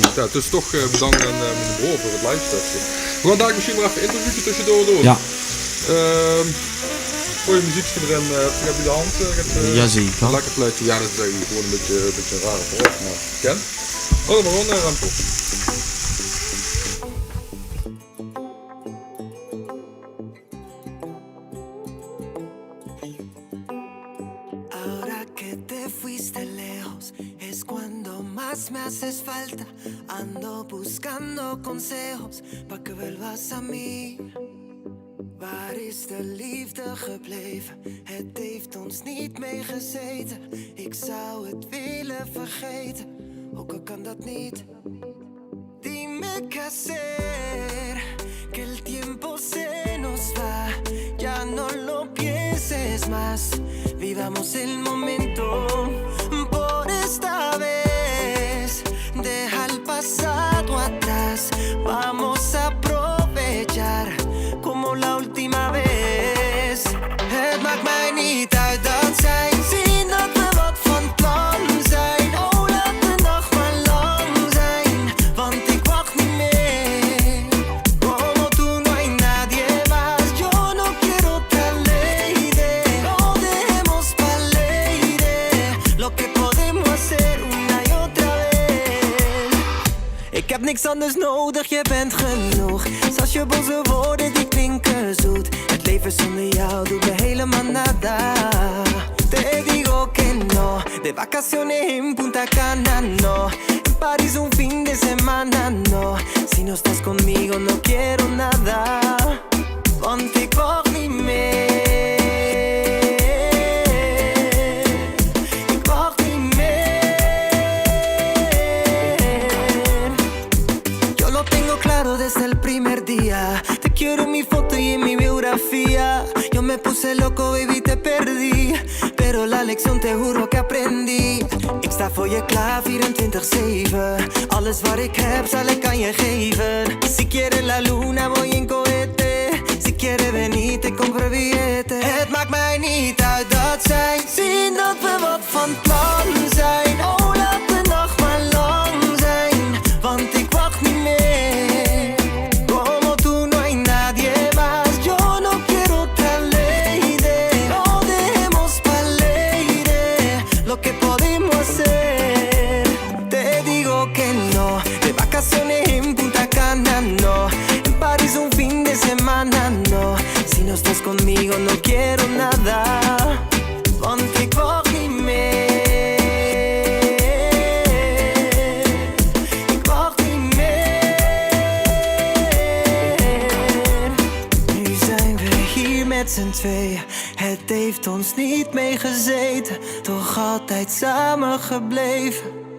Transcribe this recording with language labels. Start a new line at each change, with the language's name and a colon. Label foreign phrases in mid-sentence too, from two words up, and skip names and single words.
Dutch: Ja, dus toch bedankt aan meneer Bro voor het live stukje. We gaan daar misschien nog even een interviewtje tussendoor doen. Ja. Gooi je muziekje erin, heb je de hand? Ja, zeker. Een lekker fluitje, ja dat is eigenlijk gewoon een beetje een rare vraag, maar ken. Oh, dan maar gewoon naar Remco.
Spanish: Ahora que te fuiste lejos es cuando más me haces falta. Ando buscando consejos pa' que vuelvas a mí.
Dutch: Waar is de liefde gebleven? Het heeft ons niet meegezeten. Ik zou het willen vergeten, ook al kan dat niet.
Spanish: Dime qué hacer, que el tiempo se nos va. Ya no lo pienses más, vivamos el momento. Por esta vez, deja el pasado atrás. Vamos a aprovechar como la última vez.
Dutch: Het maakt mij niet uit dat zij zien dat we wat van plan zijn. Oh, laat de nacht maar lang zijn, want ik wacht niet meer.
Spanish: Como tú no hay nadie más, yo no quiero otra lady. No dejemos pa'l lady lo que podemos hacer una y otra vez.
Dutch: Ik heb niks anders nodig, je bent genoeg. Zelfs je boze woorden die klinken zoet. Het leven zonder jou doet me helemaal nada.
Spanish: Te digo que no, de vacaciones en Punta Cana no. En París un fin de semana no. Si no estás conmigo no quiero nada,
Dutch: want ik wacht niet meer. Ik wacht niet meer.
Spanish: Yo lo tengo claro desde el primer día. Te quiero en mi foto y en mi biografía. Yo me puse loco, baby, te perdí. Pero la lección te juro que aprendí.
Dutch: Ik sta voor je klaar 24/7. Alles wat ik heb zal ik aan je geven. Si quieres la luna voy en cohete. Si quieres venir te compro billete. Het maakt mij niet uit dat zij zien dat we wat van plan zijn. Oh, laat de nacht maar lang zijn, want ik wacht niet meer.
Spanish: Como tú no hay nadie más, yo no quiero otra lady. No dejemos pa'l lady lo que podemos hacer. Te digo que no, de vacaciones en Punta Cana no. En París un fin de semana no. Si no estás conmigo no quiero nada,
Dutch: want ik wacht niet meer. Ik wacht niet meer. Nu zijn we hier met z'n tweeën. Het heeft ons niet meegezeten, toch altijd samen gebleven.